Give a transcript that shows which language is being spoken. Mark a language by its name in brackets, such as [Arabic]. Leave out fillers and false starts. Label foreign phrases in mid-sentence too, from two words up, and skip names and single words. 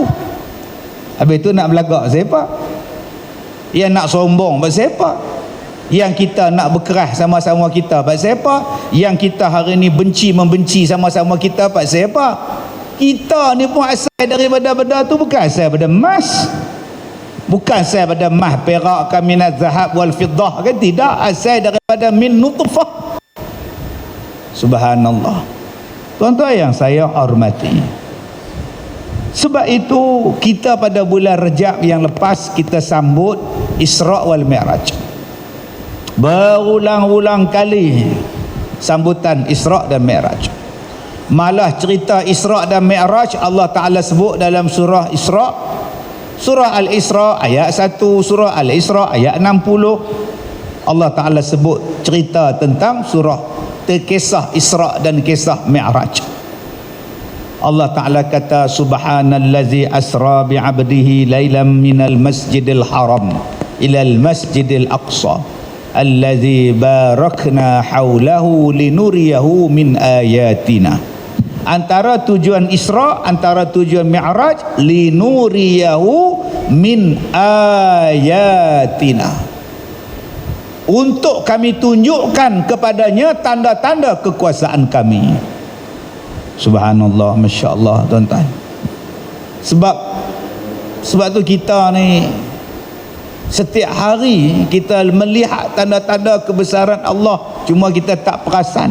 [Malay] Habis tu nak belagak siapa? Yang nak sombong pasal siapa? Yang kita nak berkerah sama-sama kita pasal siapa? Yang kita hari ni membenci sama-sama kita pasal siapa? Kita ni pun asal daripada benda tu, bukan asal daripada emas, bukan asal daripada emas, perak, [Arabic] kaminat, ذهب والفضة, [Malay] kan? Tidak, asal daripada [Arabic] من نطفة. [Malay] Subhanallah. Tuan-tuan yang saya hormati, sebab itu kita pada bulan Rejab yang lepas kita sambut Isra' wal Mi'raj. Berulang-ulang kali sambutan Isra' dan Mi'raj. Malah cerita Isra' dan Mi'raj Allah Ta'ala sebut dalam surah Isra', surah Al-Isra' ayat 1, surah Al-Isra' ayat 60. Allah Ta'ala sebut cerita tentang surah kisah Isra dan kisah Mi'raj. Allah Ta'ala kata [Arabic] سبحان الذي أسرى بعبده ليلا من المسجد الحرام إلى المسجد الأقصى الذي باركنا حوله لنريه من آياتنا. [Malay] Antara tujuan Isra, antara tujuan Mi'raj, [Arabic] لنريه من آياتنا, [Malay] untuk kami tunjukkan kepadanya tanda-tanda kekuasaan kami. Subhanallah, [Arabic] ما شاء الله, [Malay] tuan-tuan. Sebab tu kita ni setiap hari kita melihat tanda-tanda kebesaran Allah, cuma kita tak perasan.